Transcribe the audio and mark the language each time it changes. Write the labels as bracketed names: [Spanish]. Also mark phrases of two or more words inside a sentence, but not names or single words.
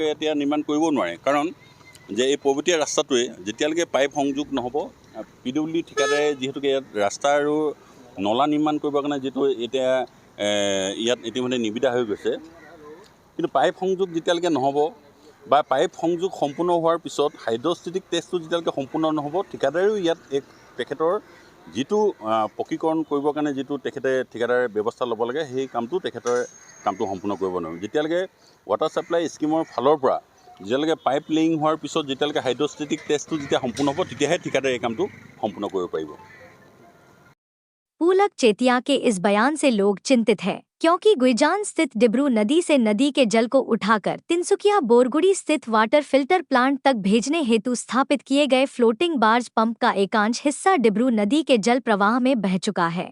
[Assamese] এতিয়া নিৰ্মাণ কৰিব নোৱাৰে, কাৰণ যে এই পৰ্বতীয়া ৰাস্তাটোৱে যেতিয়ালৈকে পাইপ সংযোগ নহ'ব, PWD ঠিকাদাৰে যিহেতুকে ইয়াত ৰাস্তা আৰু নলা নিৰ্মাণ কৰিবৰ কাৰণে যিটো এতিয়া ইয়াত ইতিমধ্যে নিবিদা হৈ গৈছে, কিন্তু পাইপ সংযোগ যেতিয়ালৈকে নহ'ব বা পাইপ সংযোগ সম্পূৰ্ণ হোৱাৰ পিছত [English] hydrostatic test [Assamese] যেতিয়ালৈকে সম্পূৰ্ণ নহ'ব, ঠিকাদাৰেও ইয়াত তেখেতৰ যিটো পকীকৰণ কৰিবৰ কাৰণে যিটো ঠিকাদাৰে ব্যৱস্থা ল'ব লাগে, সেই কামটো সম্পূৰ্ণ কৰিব নোৱাৰিব। যেতিয়ালৈকে [English] water supply scheme [Assamese] ফালৰ পৰা যেতিয়ালৈকে [English] pipe laying [Assamese] হোৱাৰ পিছত যেতিয়ালৈকে [English] hydrostatic test [Assamese] যেতিয়া সম্পূৰ্ণ হ'ব, তেতিয়াহে ঠিকাদাৰে এই কামটো সম্পূৰ্ণ কৰিব পাৰিব। [Hindi] पुलक चेतिया के इस बयान से लोग चिंतित हैं, क्योंकि गुईजान स्थित डिब्रू नदी से नदी के जल को उठाकर तिनसुकिया बोरगुड़ी स्थित [English] water filter plant [Hindi] तक भेजने हेतु स्थापित किए गए [English] floating barge pump [Hindi] का एकांश हिस्सा डिब्रू नदी के जल प्रवाह में बह चुका है।